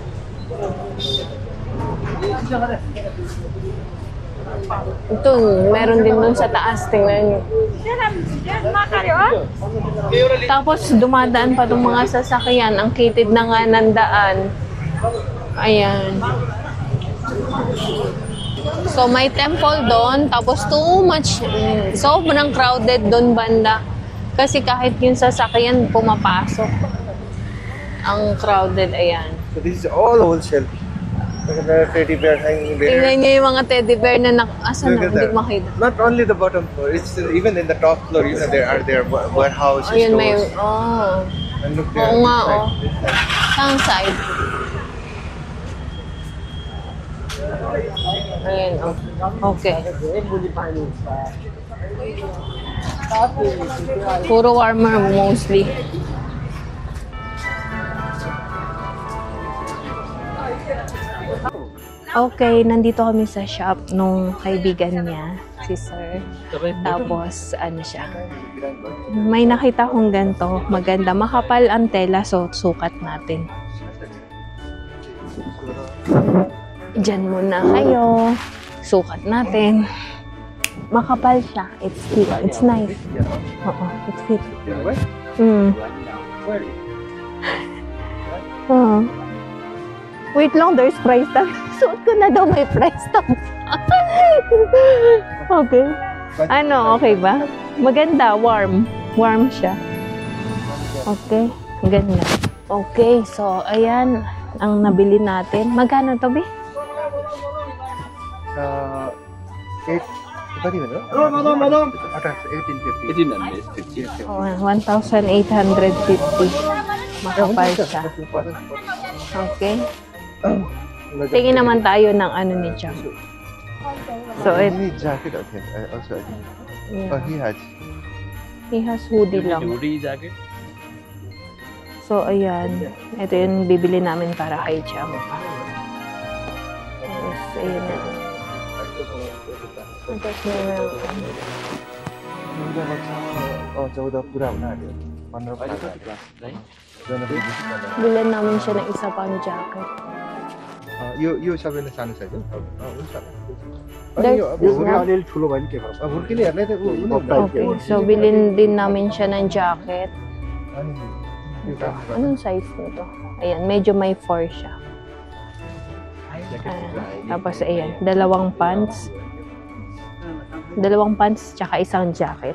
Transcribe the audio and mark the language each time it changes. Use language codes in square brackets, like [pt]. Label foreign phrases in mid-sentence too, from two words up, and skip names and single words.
[tl] Ito, meron din dun sa taas. Tingnan nyo. Tapos dumadaan pa itong mga sasakyan. Ang kitid na nga ng daan. Ayan. So may temple doon. Tapos [en] too much. [tl] Sobrang crowded doon banda. Kasi kahit yung sasakyan pumapasok. Ang crowded. Ayan. [en] So this is all wholesale. Look at the teddy bear hanging there. [tl] Tingnan nyo yung mga teddy bear na asa na. [en] Look at [tl] Hindi [en] that. [tl] makita. [en] Not only the bottom floor, it's even in the top floor. You know, there are warehouses, [tl] Ayun may... [en] stores. Oh. And look there. [tl] Oo nga, [en] this side, oh. this side. [tl] Saan side? Ayan, oh. Okay. Puro warmer mostly. Okay, nandito kami sa shop nung kaibigan niya, si Sir. Tapos, ano siya. May nakita kong ganito. Maganda. Makapal ang tela, so sukat natin. Diyan muna kayo. Sukat natin. Makapal siya. [en] It's fit. It's nice. Oo, it's fit. Oo. Wait lang, there's price tag. Suot ko na daw may price tag. [tl] Okay. Ano, okay ba? Maganda, warm. Warm siya. Okay, ganda. Okay, so ayan ang nabili natin. Magkano to, Bi? [ne] 8 कति भन्नु madam 1850 [tl] Oh, 1,850. Makapal siya. Okay. Tingin naman tayo ng ano ni Jam. [en] So, it, need jacket I think also I think yeah. he has [tl] Hoodie lang. [en] Hoodie jacket. [tl] So, ayan. Ito yung bibili namin para kay Jam. Tapos, ayun na. Tapos, [ne] चौध पुरा हुन आँट्यो 15 [tl] bilan namin siya ng isa pang jacket. [ne] यो सबैले सानो साइज हो हुन्छ [en] There's [ne] ठुलो भयो नि के गर्छ हुर्किनेहरूलाई त [tl] Okay, so bilhin din namin siya ng jacket. Anong size nito? Ayan, medyo may 4 siya. Tapos ayan, dalawang pants, tsaka isang jacket.